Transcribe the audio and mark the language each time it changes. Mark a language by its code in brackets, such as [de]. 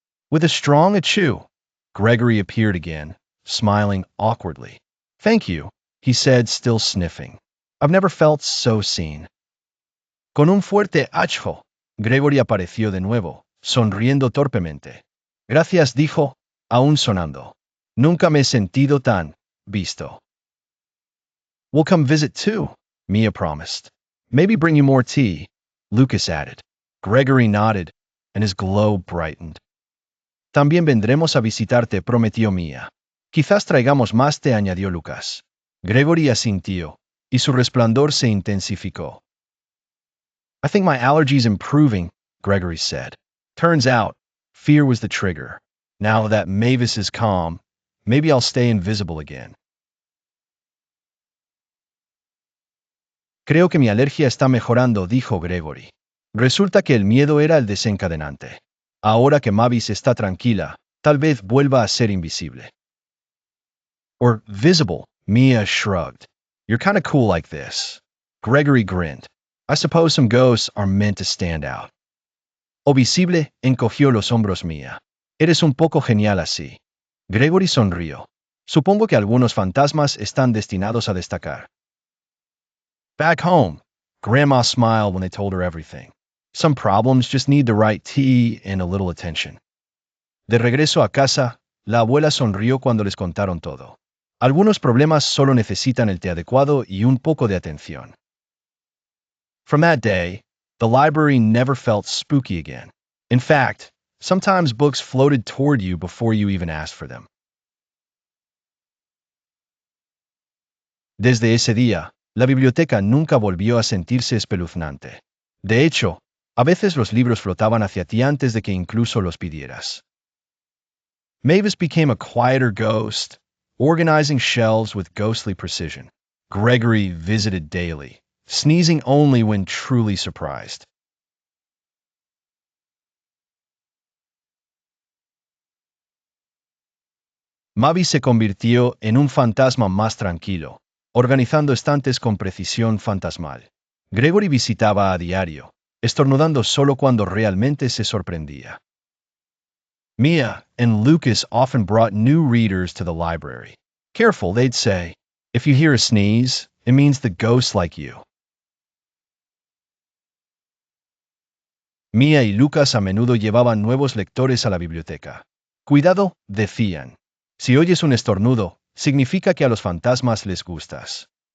[en] With a strong achoo, Gregory appeared again, smiling awkwardly. Thank you, he said, still sniffing. I've never felt so seen. [es] Con un fuerte achjo, Gregory apareció de nuevo, sonriendo torpemente. Gracias, dijo, aún sonando. Nunca me he sentido tan visto. [en] We'll come visit too, Mia promised. Maybe bring you more tea, Lucas added. Gregory nodded, and his glow brightened. [es] También vendremos a visitarte, prometió Mia. Quizás traigamos más té, añadió Lucas. Gregory asintió, y su resplandor se intensificó. [en] I think my allergy's improving, Gregory said. Turns out, fear was the trigger. Now that Mavis is calm, maybe I'll stay invisible again. [es] Creo que mi alergia está mejorando, dijo Gregory. Resulta que el miedo era el desencadenante. Ahora que Mavis está tranquila, tal vez vuelva a ser invisible. [en] Or visible, Mia shrugged. You're kind of cool like this. Gregory grinned. I suppose some ghosts are meant to stand out. [es] O visible, encogió los hombros Mia. Eres un poco genial así. Gregory sonrió. Supongo que algunos fantasmas están destinados a destacar. [en] Back home, Grandma smiled when they told her everything. Some problems just need the right tea and a little attention. [es] De regreso a casa, la abuela sonrió cuando les contaron todo. Algunos problemas solo necesitan el té adecuado y un poco de atención. [en] From that day, the library never felt spooky again. In fact, sometimes books floated toward you before you even asked for them. [es] Desde ese día, la biblioteca nunca volvió a sentirse espeluznante. De hecho, a veces los libros flotaban hacia ti antes de que incluso los pidieras. [en] Mavis became a quieter ghost, organizing shelves with ghostly precision. Gregory visited daily, sneezing only when truly surprised. [es] Mavi se convirtió en un fantasma más tranquilo, organizando estantes con precisión fantasmal. Gregory visitaba a diario, estornudando solo cuando realmente se sorprendía. [en] Mia and Lucas often brought new readers to the library. Careful, they'd say. If you hear a sneeze, it means the ghosts like you. [es] Mia y Lucas a menudo llevaban nuevos lectores a la biblioteca. Cuidado, decían. Si oyes un estornudo, significa que a los fantasmas les gustas.